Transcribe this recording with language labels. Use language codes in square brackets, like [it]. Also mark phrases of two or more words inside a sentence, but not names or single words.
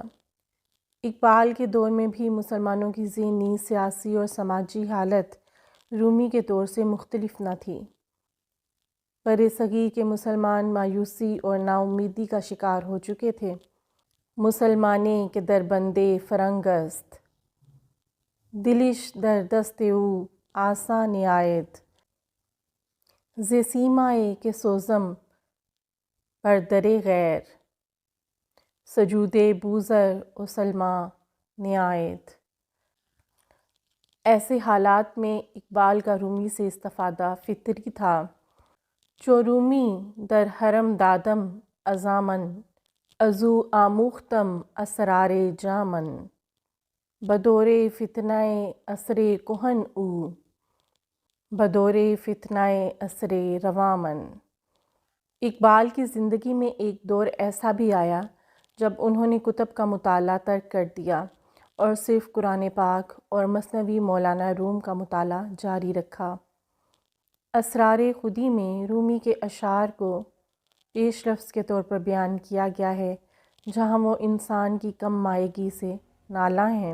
[ur] اقبال کے دور میں بھی مسلمانوں کی ذہنی، سیاسی اور سماجی حالت رومی کے دور سے مختلف نہ تھی۔ بر صغیر کے مسلمان مایوسی اور ناامیدی کا شکار ہو چکے تھے۔ [fa] مسلمانے کے در بندے فرنگ است، دلش در دست او آسان آید، ز سیمائے کے سوزم بر در غیر، سجود بوذر و سلمیٰ نیاید۔ [ur] ایسے حالات میں اقبال کا رومی سے استفادہ فطری تھا۔ [fa] چو رومی در حرم دادم ازامن، ازو آموختم اسرار جامن، بدور فتنہ عصر کہن او، بدور فتنہ عصر رواں من۔ [ur] اقبال کی زندگی میں ایک دور ایسا بھی آیا جب انہوں نے کتب کا مطالعہ ترک کر دیا اور صرف قرآن پاک اور مثنوی مولانا روم کا مطالعہ جاری رکھا۔ اسرار خودی میں رومی کے اشعار کو پیش لفظ کے طور پر بیان کیا گیا ہے جہاں وہ انسان کی کم مائگی سے نالاں ہیں۔